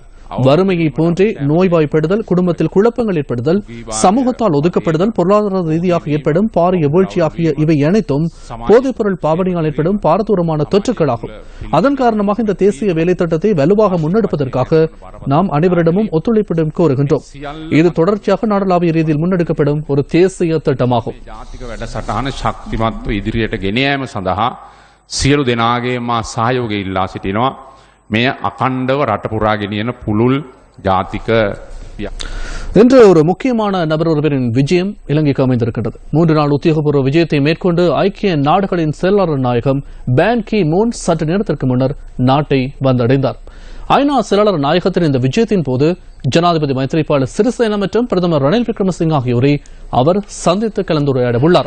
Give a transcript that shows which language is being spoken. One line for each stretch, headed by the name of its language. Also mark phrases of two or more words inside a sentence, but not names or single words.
Tamil: வறுமையை போன்றே நோய்வாய்ப்படுதல், குடும்பத்தில் குழப்பங்கள் ஏற்படுதல், சமூகத்தால் ஒதுக்கப்படுதல், பொருளாதார ரீதியாக ஏற்படும் பாரிய வீழ்ச்சி ஆகிய இவை அனைத்தும் போதைப்பொருள் பாவனையால் ஏற்படும் பாரதூரமான தொற்றுக்களாகும். அதன் காரணமாக இந்த தேசிய வேலைத்திட்டத்தை வலுவாக முன்னெடுப்பதற்காக நாம் அனைவரிடமும் ஒத்துழைப்பிடம் கோருகின்றோம். இது தொடர்ச்சியாக நாடளாவிய ரீதியில் முன்னெடுக்கப்படும் ஒரு தேசிய திட்டமாகும்.
Sinhala: ඉදිරියට ගෙන යාම සඳහා සියලු දෙනාගේම සහයෝගය ඉල්ලා සිටිනවා. මෙය අඛණ්ඩව රට පුරා ගෙනියන පුළුල් ජාතික
Tamil: இன்று ஒரு முக்கியமான நபர் ஒருவரின் விஜயம் இலங்கைக்கு அமைந்திருக்கின்றது. 3 நாள் உத்தியோகபூர்வ விஜயத்தை மேற்கொண்டு ஐக்கிய நாடுகளின் செயலாளர் நாயகம் பான் கி மூன் சற்று நேரத்திற்கு முன்னர் நாட்டை வந்தடைந்தார். ஐநா செயலாளர் நாயகத்தின் இந்த விஜயத்தின் போது ஜனாதிபதி மைத்ரிபால சிறிசேன மற்றும் பிரதமர் ரணில் விக்ரமசிங்க ஆகியோரை அவர் சந்தித்து கலந்துரையாட உள்ளார்.